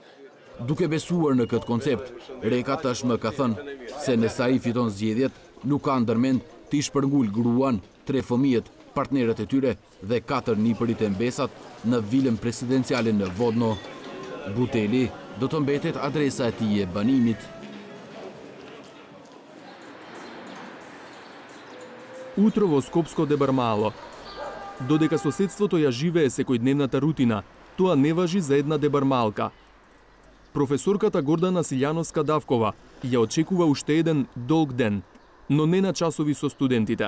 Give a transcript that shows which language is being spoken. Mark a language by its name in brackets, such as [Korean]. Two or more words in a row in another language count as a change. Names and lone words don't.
[Albanian] Duke besuar në këtë koncept, Reka tashmë ka thënë se nëse ai fiton zgjedhjet, nuk ka ndërmend të shpërngul gruan, 3 fëmijët, partnerët e tyre dhe 4 nipërit e mbesat në vilën presidenciale në Vodno. Buteli do të mbetet adresa e tij e banimit. [Macedonian] Утро во Скопско де Бармало. Додека соседството ја живее секојдневната рутина, тоа не важи за една дебармалка. Професорката Гордана Силјановска-Давкова ја очекува уште еден долг ден, но не на часови со студентите.